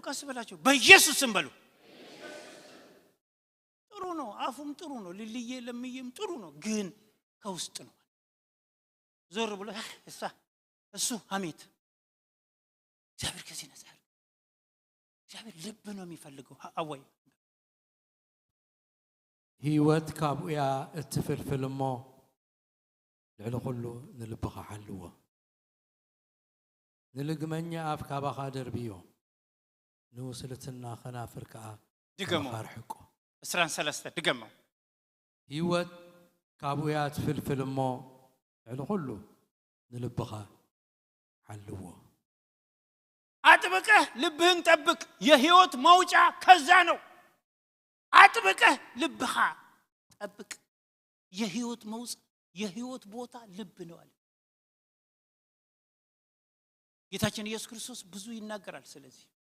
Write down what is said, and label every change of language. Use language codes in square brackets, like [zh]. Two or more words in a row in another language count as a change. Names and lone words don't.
[am] ቀስ ብላችሁ በኢየሱስ ስም በሉ። ጥሩ ነው፣ አፉም ጥሩ ነው፣ ሊልዬ ለምዬም ጥሩ ነው፣ ግን ከውስጥ ነው። ዞር ብሎ እሱ ሐሜት። እግዚአብሔር ከዚህ ነፃ ያለው እግዚአብሔር ልብ ነው የሚፈልገው። አወይ [ti] ህይወት ካብኡያ እትፍልፍል እሞ ልዕሊ ኩሉ ንልብኻ ሓልዎ። ንልግመኛ ኣፍ ካባኻ ደርብዮ፣ ንውስልትና ኸናፍር ከዓ ድገሞ። ርሕቆ 13 ድገሞ። ህይወት ካብኡያ እትፍልፍል እሞ ልዕሊ ኩሉ ንልብኻ ሓልዎ። [am] አጥብቀህ ልብህን ጠብቅ። የህይወት መውጫ ከዛ ነው። አጥብቀህ ልብኻ ጠብቅ። የህይወት መውጫ የህይወት ቦታ ልብ ነው አለ ጌታችን ኢየሱስ ክርስቶስ። ብዙ ይናገራል ስለዚህ።